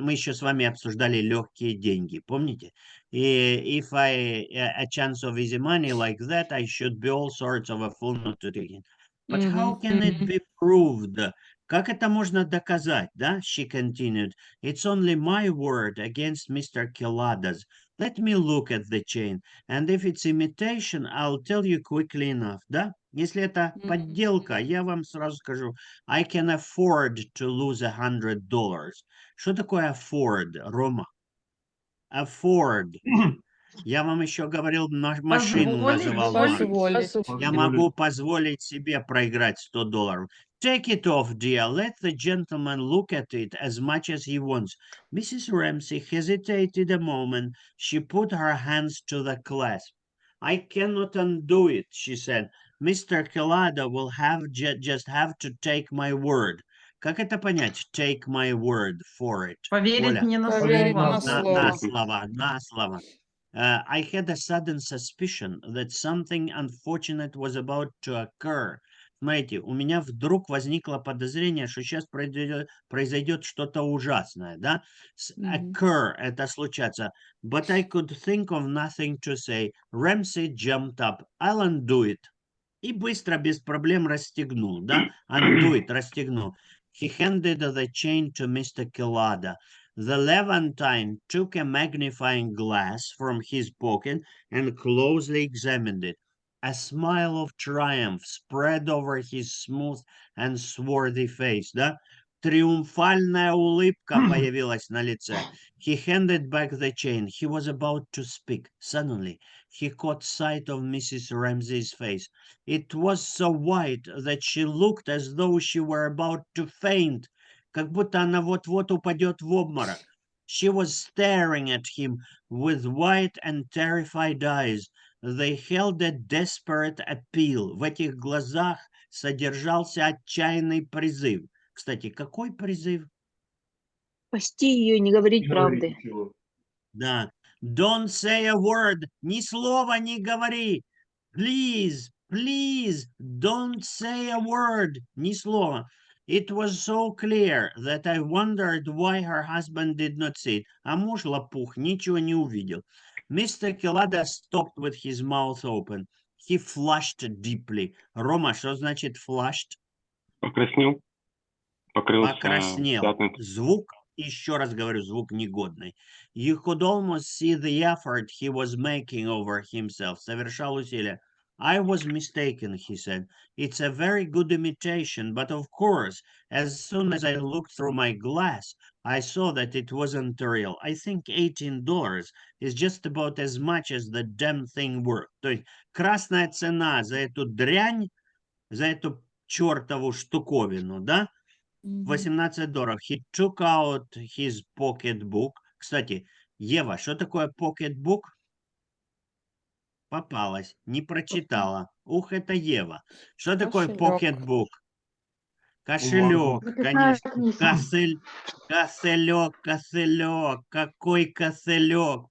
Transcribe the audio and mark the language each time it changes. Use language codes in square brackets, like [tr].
[ru] Мы еще с вами обсуждали легкие деньги, помните? [en] И if I... A chance of easy money like that, I should be all sorts of a fool not to take it. But how can it be proved? [ru] Как это можно доказать, да? [en] She continued. It's only my word against Mr. Kelada's. Let me look at the chain. And if it's imitation, I'll tell you quickly enough, да? [ru] Если это подделка, я вам сразу скажу. [en] I can afford to lose $100. [ru] Что такое afford, Рома? [en] Afford. [ru] Я вам еще говорил, машину называл. Позволить. Я могу позволить себе проиграть $100. [en] Take it off, dear. Let the gentleman look at it as much as he wants. Mrs. Ramsey hesitated a moment. She put her hands to the clasp. I cannot undo it, she said. Mr. Kelada will just have to take my word. [ru] Как это понять? [en] Take my word for it. [ru] Поверить Оля. мне на Поверить на слово. На слово. [en] I had a sudden suspicion that something unfortunate was about to occur. [ru] Смотрите, у меня вдруг возникло подозрение, что сейчас произойдет что-то ужасное, да? Occur – это случаться. [en] But I could think of nothing to say. Ramsey jumped up. I'll undo it. [ru] И быстро, без проблем расстегнул, да? [en] Undo it, расстегнул. He handed the chain to Mr. Kelada. The Levantine took a magnifying glass from his pocket and closely examined it. A smile of triumph spread over his smooth and swarthy face, да? [ru] Триумфальная улыбка появилась на лице. [en] He handed back the chain. He was about to speak. Suddenly, he caught sight of Mrs. Ramsey's face. It was so white that she looked as though she were about to faint. [ru] Как будто она вот-вот упадет в обморок. She was staring at him with white and terrified eyes. They held a desperate appeal. В этих глазах содержался отчаянный призыв. Кстати, какой призыв? Спасти ее, не говорить правды. Да. [en] Don't say a word. [ru] Ни слова не говори. [en] Please, don't say a word. [ru] Ни слова. [en] It was so clear that I wondered why her husband did not see it. [ru] А муж лопух ничего не увидел. [en] Mr. Келлада stopped with his mouth open. He flushed deeply. [ru] Рома, что значит flushed? Покраснел. Покрылся Покраснел. пятном. Звук, еще раз говорю, звук негодный. [en] You could almost see the effort he was making over himself. [ru] Совершал усилия. [en] I was mistaken, he said. It's a very good imitation, but of course, as soon as I looked through my glass, I saw that it wasn't real. I think $18 is just about as much as the damn thing worth. [ru] То есть красная цена за эту дрянь, за эту чертову штуковину, да? [en] $18. He took out his pocketbook. [ru] Кстати, Ева, что такое pocketbook? Попалась, не прочитала. Ух, это Ева. Что такое Кошелек. pocketbook? Кошелек, конечно. Кошелек, кошелек. Какой кошелек?